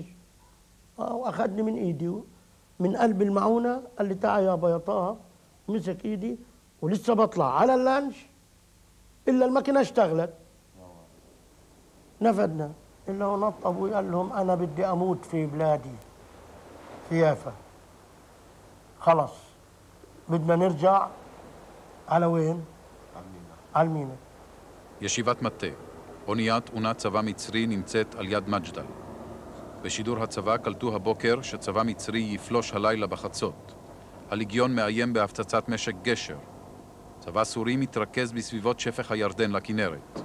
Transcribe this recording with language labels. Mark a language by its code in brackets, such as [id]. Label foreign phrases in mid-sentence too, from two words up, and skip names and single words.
[ar] وأخذني من إيدي من قلب المعونة قال لي تعال يابا يا طه، مسك إيدي ولسه بطلع على اللانش إلا الماكينة اشتغلت. نفدنا إلا ونط أبوي قال لهم أنا بدي أموت في بلادي في يافا. خلص بدنا نرجع على وين؟ على المينا. [he] ישיבת מטה. אוניית אונת צבא מצרי נמצאת על יד מג'דל. בשידור הצבא קלטו הבוקר שצבא מצרי יפלוש הלילה בחצות. הליגיון מאיים בהפצצת משק גשר. צבא סורי מתרכז בסביבות שפך הירדן לכנרת.